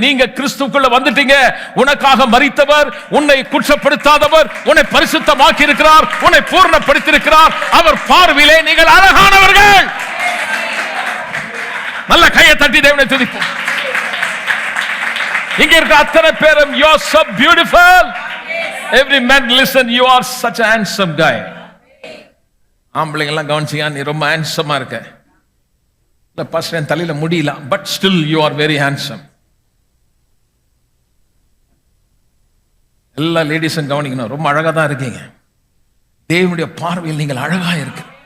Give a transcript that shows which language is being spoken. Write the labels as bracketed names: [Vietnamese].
[Tamil] நீங்க கிறிஸ்துக்குள்ள வந்துட்டீங்க, உனக்காக மரித்தவர், உன்னை குற்றப்படுத்தாதவர், உன்னை பரிசுத்தமாக்கி இருக்கிறார், உன்னை பூர்ணப்படுத்தியிருக்கிறார். அவர் பார்வையிலே நீங்கள் அழகானவர்கள். நல்ல கையை தட்டி தேவனை துதிப்போம். இங்க இருக்க அத்தனை பேரும், [English] you are so beautiful. Every man listen, you are such a handsome guy. [Tamil] ஆம்பளைங்க எல்லாம் கவனிச்சியா, நீ ரொம்ப ஹேண்ட்ஸமா இருக்க. இல்ல பாஸ்டர் என் தலையில முடியல, [English] But still you are very handsome. [Tamil] எல்லா லேடிஸும் கவனிக்கணும், ரொம்ப அழகா தான் இருக்கீங்க. தேவனுடைய பார்வையில் நீங்கள் அழகா இருக்கு.